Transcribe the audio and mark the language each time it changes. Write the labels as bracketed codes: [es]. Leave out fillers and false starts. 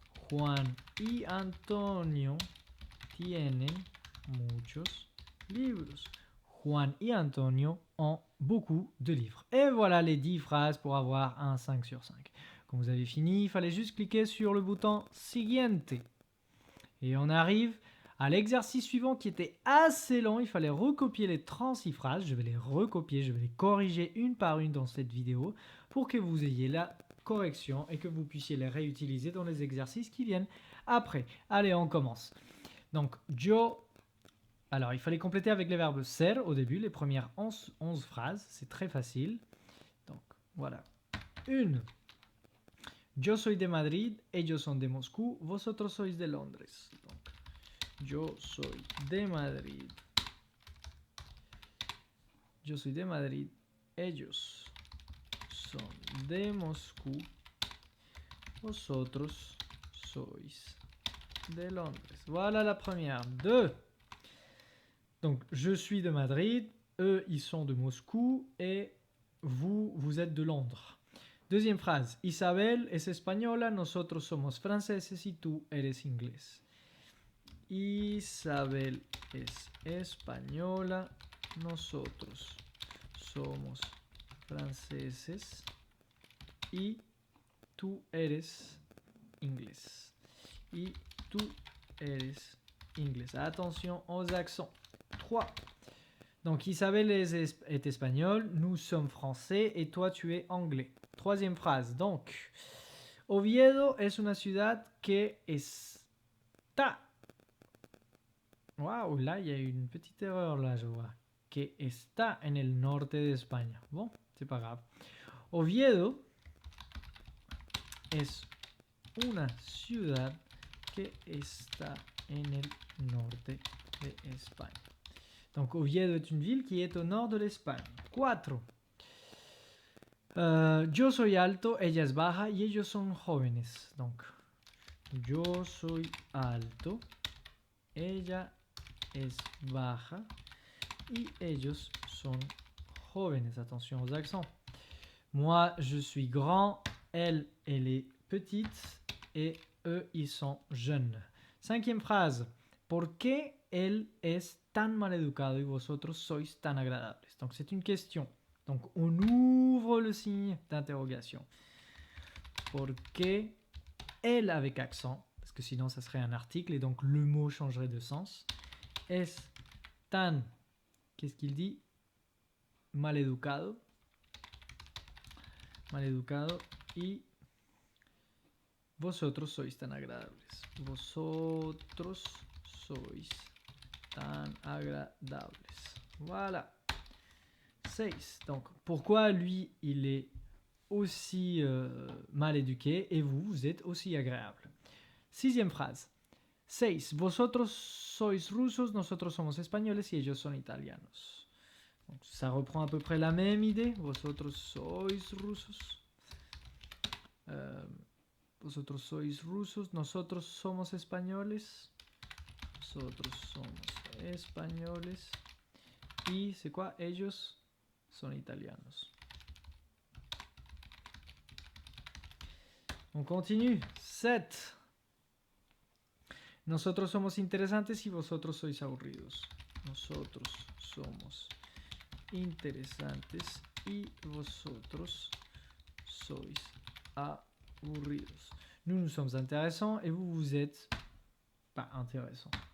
[es] Juan y Antonio tienen muchos libros. [fr] Juan y Antonio ont beaucoup de livres. Et voilà les 10 phrases pour avoir un 5 sur 5. Quand vous avez fini, il fallait juste cliquer sur le bouton Siguiente. Et on arrive à l'exercice suivant qui était assez long. Il fallait recopier les 36 phrases. Je vais les recopier, je vais les corriger une par une dans cette vidéo pour que vous ayez la correction et que vous puissiez les réutiliser dans les exercices qui viennent après. Allez, on commence. Donc, yo. Alors, il fallait compléter avec les verbes ser au début, les premières 11 phrases. C'est très facile. Donc, voilà. 1. [es] Yo soy de Madrid, ellos son de Moscú, vosotros sois de Londres. Donc, yo soy de Madrid. Yo soy de Madrid, ellos son de Moscú, vosotros sois de Londres. [fr] Voilà la première. 2. Donc, je suis de Madrid, eux, ils sont de Moscou et vous, vous êtes de Londres. Deuxième phrase. [es] Isabel es española, nosotros somos franceses y tú eres inglés. Isabel es española, nosotros somos franceses y tú eres inglés. Y tú eres inglés. [fr] Attention aux accents. [es] 3. [fr] Donc Isabelle est espagnole, nous sommes français et toi tu es anglais. Troisième phrase. [es] Donc, Oviedo es una ciudad que está. [fr] Waouh, là il y a une petite erreur là, je vois. [es] Que está en el norte de España. [fr] Bon, c'est pas grave. [es] Oviedo es una ciudad que está en el norte de España. [fr] Donc Oviedo est une ville qui est au nord de l'Espagne. 4. [es] Yo soy alto, ella es baja y ellos son jóvenes. Donc, yo soy alto, ella es baja y ellos son jóvenes. [fr] Attention aux accents. Moi, je suis grand, elle est petite et eux, ils sont jeunes. Cinquième phrase. [es] ¿Por qué él es tan mal educado y vosotros sois tan agradables? [fr] Donc, c'est une question. Donc, on ouvre le signe d'interrogation. [es] ¿Por qué él avec accent? [fr] Parce que sinon, ça serait un article et donc le mot changerait de sens. [es] Es tan, [fr] qu'est-ce qu'il dit? [es] Mal educado. Mal educado y vosotros sois tan agradables. Vosotros sois tan agradables. Voilà. 6. [fr] Donc, pourquoi lui, il est aussi mal éduqué et vous, vous êtes aussi agréable. Sixième phrase. 6. [es] Vosotros sois rusos, nosotros somos españoles y ellos son italianos. [fr] Donc, ça reprend à peu près la même idée. [es] Vosotros sois rusos. Vosotros sois rusos, nosotros somos españoles. Nosotros somos españoles. Y, [fr] c'est quoi? [es] Ellos son italianos. [fr] On continue. 7. [es] Nosotros somos interesantes y vosotros sois aburridos. Nosotros somos interesantes y vosotros sois aburridos. [fr] Nous sommes intéressants et vous, vous êtes pas intéressants.